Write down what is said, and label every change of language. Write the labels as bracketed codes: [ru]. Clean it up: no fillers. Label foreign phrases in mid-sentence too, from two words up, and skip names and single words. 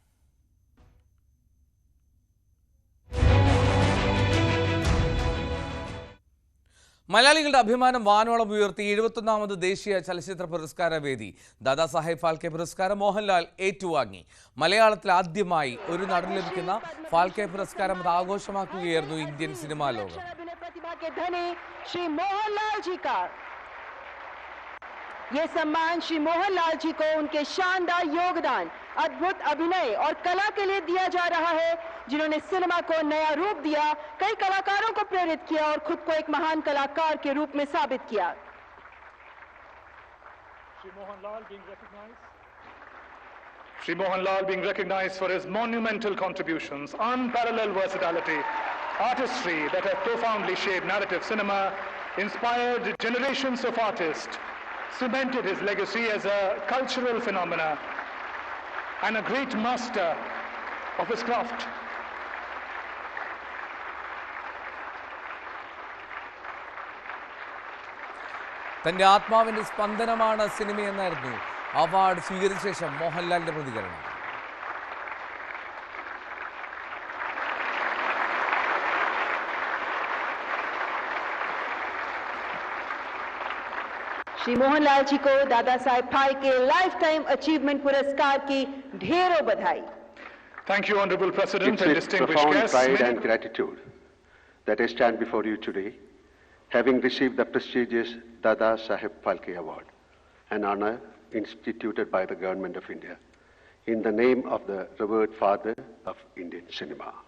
[ml] മലയാളികളുടെ അഭിമാനം വാനോളം ഉയർത്തി 71ാമത് ദേശീയ ചലച്ചിത്ര പുരസ്കാര വേദി. ദാദാസാഹേബ് ഫാൽക്കെ പുരസ്കാരം മോഹൻലാൽ ഏറ്റുവാങ്ങി. മലയാളത്തിൽ ആദ്യമായി ഒരു നടന് ലഭിക്കുന്ന ഫാൽക്കെ പുരസ്കാരം അത് ആഘോഷമാക്കുകയായിരുന്നു ഇന്ത്യൻ സിനിമാ ലോകം. [hi] श्री मोहनलाल जी का ये सम्मान श्री मोहनलाल जी को उनके शानदार योगदान, अद्भुत अभिनय और कला के लिए दिया जा रहा है, जिन्होंने सिनेमा को नया रूप दिया, कई कलाकारों को प्रेरित किया और खुद को एक महान कलाकार के रूप में साबित किया. [en] Shri Mohanlal being recognized for his monumental contributions, unparalleled versatility, artistry that have profoundly shaped narrative cinema, inspired generations of artists, cemented his legacy as a cultural phenomena, and a great master of his craft. [ml] തന്റെ ആത്മാവിന്റെ സ്പന്ദനമാണ് സിനിമയെന്നായിരുന്നു അവാർഡ് സ്വീകരിച്ച ശേഷം മോഹൻലാലിന്റെ പ്രതികരണം. [hi] श्री मोहनलाल जी को दादा साहेब फाल्के लाइफ टाइम अचीवमेंट पुरस्कार की ढेरों बधाई. [en] Thank you, Honorable President It's and with distinguished profound guests. pride and gratitude that I stand before you today, having received the prestigious Dada Saheb Phalke Award, an honor instituted by the Government of India in the name of the revered father of Indian cinema.